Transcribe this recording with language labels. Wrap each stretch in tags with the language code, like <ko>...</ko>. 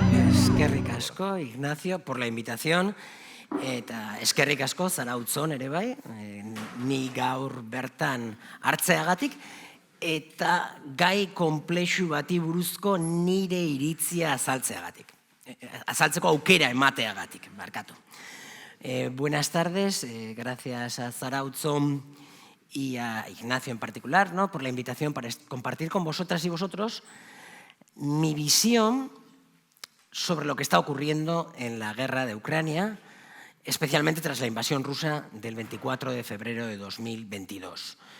<eu>Eskerrik asko,</eu> <es>Ignacio, por la invitación.</es> <eu>Eta eskerrik asko Zarautzon ere bai, ni gaur bertan hartzeagatik, eta gai konplexu bati buruzko nire iritzia azaltzeagatik. Azaltzeko aukera emateagatik, barkatu.</eu> <es>Buenas tardes, gracias a Zarautzon y a Ignacio en particular, ¿no?, por la invitación para compartir con vosotras y vosotros mi visión sobre lo que está ocurriendo en la guerra de Ucrania, especialmente tras la invasión rusa del 24 de febrero de 2022.</es>